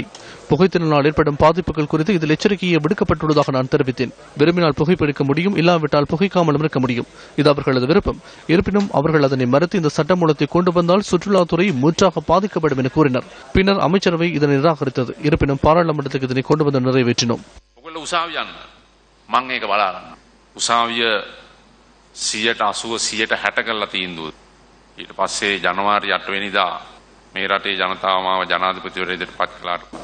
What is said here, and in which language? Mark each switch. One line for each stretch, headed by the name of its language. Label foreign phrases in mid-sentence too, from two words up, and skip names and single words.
Tamil: புகைத்தினால் ஏற்படும் பாதிப்புகள் குறித்து இதில் எச்சரிக்கையை விடுக்கப்பட்டுள்ளதாக நான் தெரிவித்தேன். விரும்பினால் புகைப்பிடிக்க முடியும், இல்லாவிட்டால் புகைக்காமலும் இருக்க முடியும். இது அவர்களது விருப்பம். இருப்பினும் அவர்கள் அதனை மறுத்து இந்த சட்டமூலத்தை கொண்டு வந்தால் சுற்றுலாத்துறை முற்றாக பாதிக்கப்படும் என கூறினர். பின்னர் அமைச்சரவை இதனை நிராகரித்தது. இருப்பினும் பாராளுமன்றத்துக்கு இதனை கொண்டு வந்து நிறைவேற்றினோம்.
Sinhala: උසාවිය 180% කරලා තීන්දුව ඊට පස්සේ ජනවාරි 8 වෙනිදා මේ රටේ ජනතාව මාව ජනාධිපතිවරයෙකුට පත් කළාට